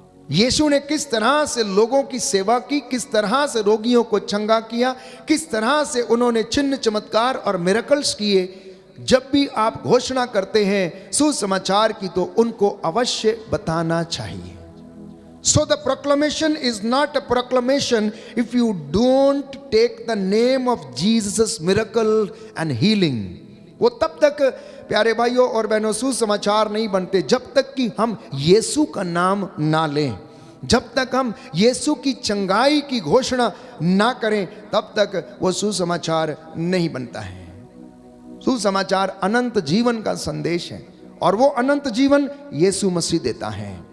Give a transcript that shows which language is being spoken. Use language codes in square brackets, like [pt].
[hi] यीशु ने किस तरह से लोगों की सेवा की, किस तरह से रोगियों को चंगा किया, किस तरह से उन्होंने चिन्ह चमत्कार और मिरेकल्स किए, जब भी आप घोषणा करते हैं सुसमाचार की तो उनको अवश्य बताना चाहिए। [en] So the proclamation is not a proclamation if you don't take the name of Jesus' miracle and healing. [hi] वो तब तक प्यारे भाइयों और बहनों सुसमाचार नहीं बनते जब तक कि हम यीशु का नाम ना लें, जब तक हम यीशु की चंगाई की घोषणा ना करें, तब तक वो सुसमाचार नहीं बनता है। सुसमाचार अनंत जीवन का संदेश है और वो अनंत जीवन यीशु मसीह देता है।